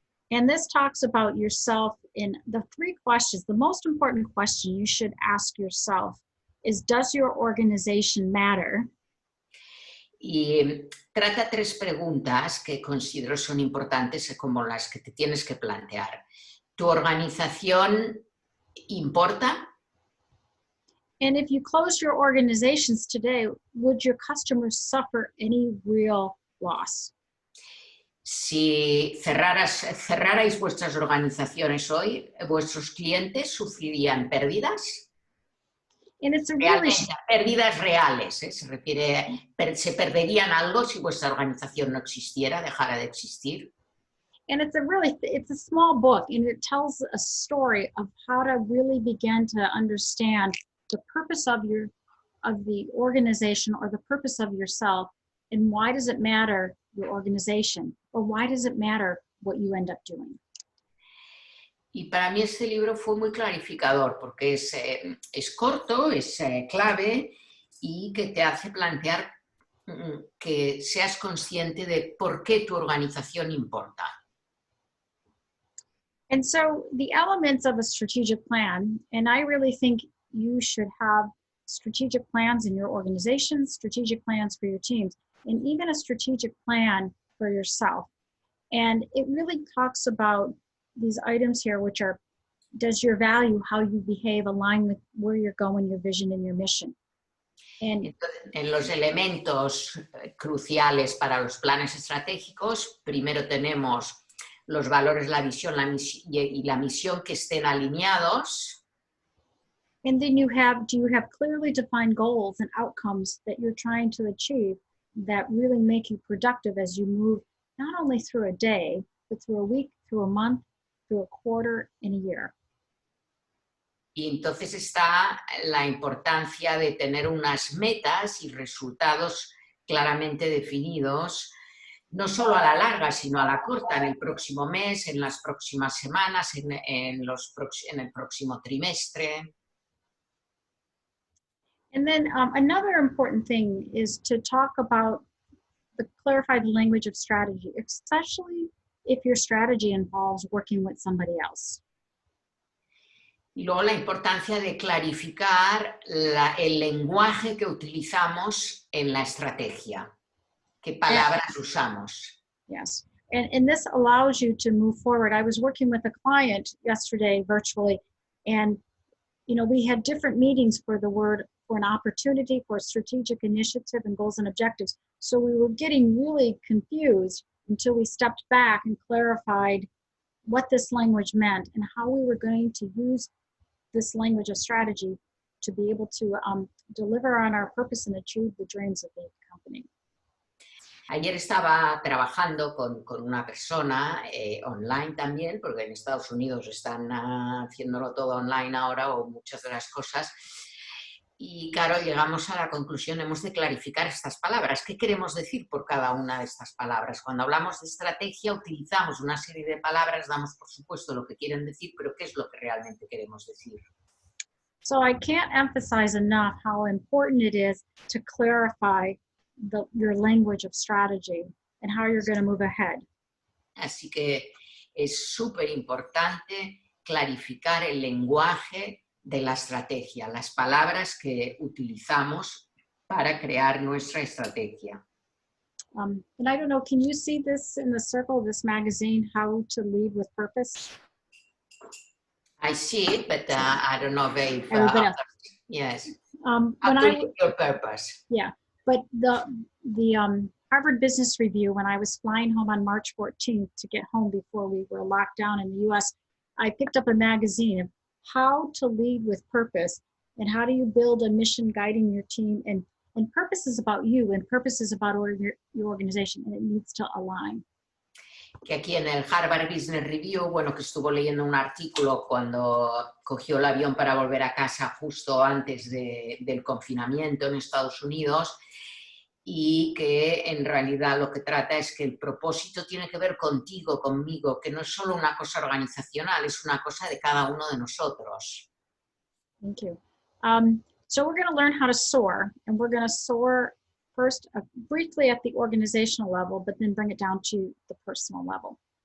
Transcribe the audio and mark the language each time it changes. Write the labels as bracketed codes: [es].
[en] And this talks about yourself in the 3 questions. The most important question you should ask yourself is, does your organization matter? [es] Y trata 3 preguntas que considero son importantes como las que te tienes que plantear. ¿Tu organización importa? [en] And if you close your organizations today, would your customers suffer any real loss? [es] Si cerrarais vuestras organizaciones hoy, ¿vuestros clientes sufrirían pérdidas? [en] And it's a really [es] Pérdidas reales, ¿eh? ¿Se perderían algo si vuestra organización no existiera, dejara de existir? [en] And it's a small book, and it tells a story of how to really begin to understand the purpose of the organization or the purpose of yourself, and why does it matter your organization, or why does it matter what you end up doing. [es] Y para mí este libro fue muy clarificador porque es corto, es clave y que te hace plantear que seas consciente de por qué tu organización importa. [en] And so the elements of a strategic plan, and I really think you should have strategic plans in your organization, strategic plans for your teams, and even a strategic plan for yourself. And it really talks about these items here, which are, does your value, how you behave, align with where you're going, your vision and your mission? And [es] en los elementos cruciales para los planes estratégicos, primero tenemos los valores, la visión y la misión que estén alineados. [en] And then do you have clearly defined goals and outcomes that you're trying to achieve that really make you productive as you move not only through a day, but through a week, through a month, through a quarter, and a year. [es] Y entonces está la importancia de tener unas metas y resultados claramente definidos, no solo a la larga, sino a la corta, en el próximo mes, en las próximas semanas, en el próximo trimestre. [en] And then another important thing is to talk about the clarified language of strategy, especially if your strategy involves working with somebody else. [es] Y luego la importancia de clarificar el lenguaje que utilizamos en la estrategia. ¿Qué palabras usamos? [en] Yes, and this allows you to move forward. I was working with a client yesterday virtually, and we had different meetings for an opportunity, for a strategic initiative and goals and objectives. So we were getting really confused until we stepped back and clarified what this language meant and how we were going to use this language of strategy to be able to deliver on our purpose and achieve the dreams of the company. [es] Ayer estaba trabajando con una persona online también, porque en Estados Unidos están haciéndolo todo online ahora, o muchas de las cosas. Y claro, llegamos a la conclusión, hemos de clarificar estas palabras. ¿Qué queremos decir por cada una de estas palabras? Cuando hablamos de estrategia, utilizamos una serie de palabras, damos por supuesto lo que quieren decir, pero ¿qué es lo que realmente queremos decir? [en] So I can't emphasize enough how important it is to clarify your language of strategy and how you're going to move ahead. [es] Así que es súper importante clarificar el lenguaje de la estrategia, las palabras que utilizamos para crear nuestra estrategia. [en] And I don't know, can you see this in the circle of this magazine, How to Lead with Purpose? I see it, but I don't know if yes. When How to lead your purpose. Yeah, but the Harvard Business Review, when I was flying home on March 14th to get home before we were locked down in the US, I picked up a magazine of How to Lead with Purpose, and how do you build a mission guiding your team, and purpose is about you, and purpose is about your organization, and it needs to align. [es] Que aquí en el Harvard Business Review, bueno, que estuvo leyendo un artículo cuando cogió el avión para volver a casa justo antes del confinamiento en Estados Unidos, y que en realidad lo que trata es que el propósito tiene que ver contigo, conmigo, que no es solo una cosa organizacional, es una cosa de cada uno de nosotros. [en] Thank you. So we're going to learn how to soar, and we're going to soar first briefly at the organizational level, but then bring it down to the personal level.